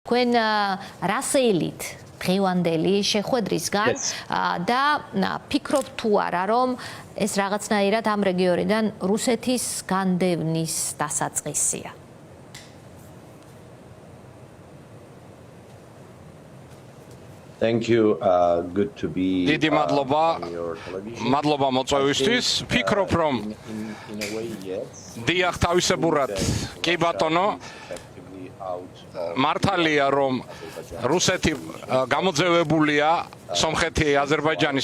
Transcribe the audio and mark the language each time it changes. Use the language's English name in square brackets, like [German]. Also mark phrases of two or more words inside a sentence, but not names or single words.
[Georgian] თქვენ რასეილით დღევანდელი შეხვედრისგან და ფიქრობთ თუ არა რომ ეს რაღაცნაირად ამ რეგიონიდან რუსეთის განდევნის დასაწყისია? [English] Thank you. Good to be. [Georgian] დიდი მადლობა მოწვევისთვის. ფიქრობ რომ დიახ თავისებურად კი ბატონო მართალია რომ რუსეთი გამოძევებულია სომხეთი აზერბაიჯანის